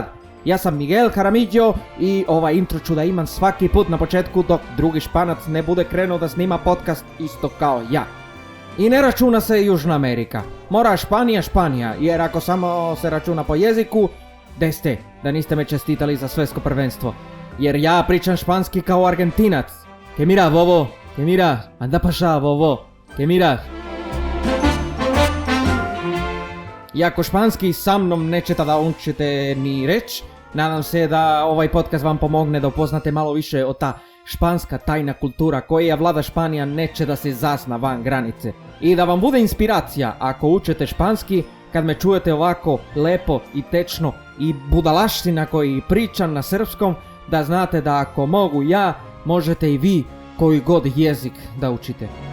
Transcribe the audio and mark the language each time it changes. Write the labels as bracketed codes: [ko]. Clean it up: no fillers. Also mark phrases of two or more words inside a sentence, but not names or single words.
[sr] Ja sam Miguel Jaramillo i ovaj intro ću da imam svaki put na početku dok drugi Španac ne bude krenuo da snima podcast isto kao ja. I ne računa se Južna Amerika. Mora Španija, jer ako samo se računa po jeziku, gde ste, da niste me čestitali za svjetsko prvenstvo. Jer ja pričam španski kao Argentinac. [es] Que mira, bobo, que mira, anda pa ša, bobo, que mira. [sr] Iako španski sa mnom nećete da učite ni reč, nadam se da ovaj podcast vam pomogne da upoznate malo više o ta španska tajna kultura koja vlada Španija neće da se zasna van granice. I da vam bude inspiracija ako učite španski, kad me čujete ovako lepo i tečno i budalaština koji pričam na srpskom, da znate da ako mogu ja, možete i vi koji god jezik da učite.